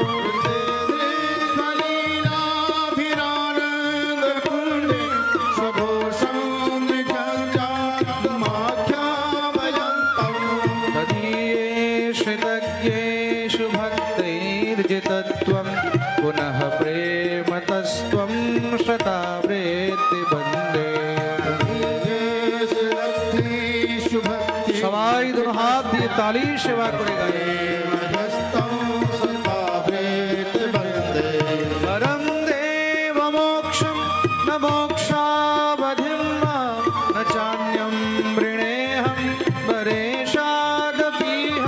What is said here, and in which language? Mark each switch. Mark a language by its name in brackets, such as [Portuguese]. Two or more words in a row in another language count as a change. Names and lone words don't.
[Sanskrit] स्वलीलाभिरानन्दकुण्डे स्वघोषं निमज्जन्तमाख्यापयन्तम्। तदीयेषु तज्ञेषु भक्तैर्जितत्वं पुनः प्रेमतस्त्वं शतावृत्तिबन्धे। [Bangla] সবাই দুনো হাত দিয়ে তালি সেবা করে গায়ে। [Sanskrit] পরম দেব মোক্ষম ন মোক্ষাবধিম ন চান্যম বৃণেহম বরেশাদপিহ।